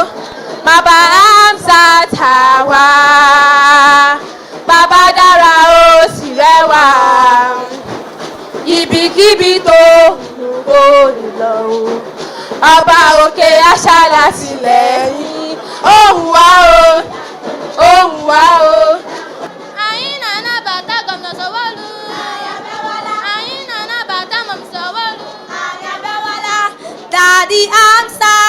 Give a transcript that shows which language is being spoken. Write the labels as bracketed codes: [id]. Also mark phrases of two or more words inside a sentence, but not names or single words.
[yo] Bàbá Hamzat àwa. Bàbá dára ó sì lẹ́wà. Ibikíbi tó wù lè lọ. Ọba òkè aṣàlàtìlẹ́yìn ó wù wá o. Ó wù wá o. [ig] Anyị na-anabata Gọvanọ Sanwo-Olu. Anyị na-anabata Mọmị Sanwo-Olu. [en] Daddy, I'm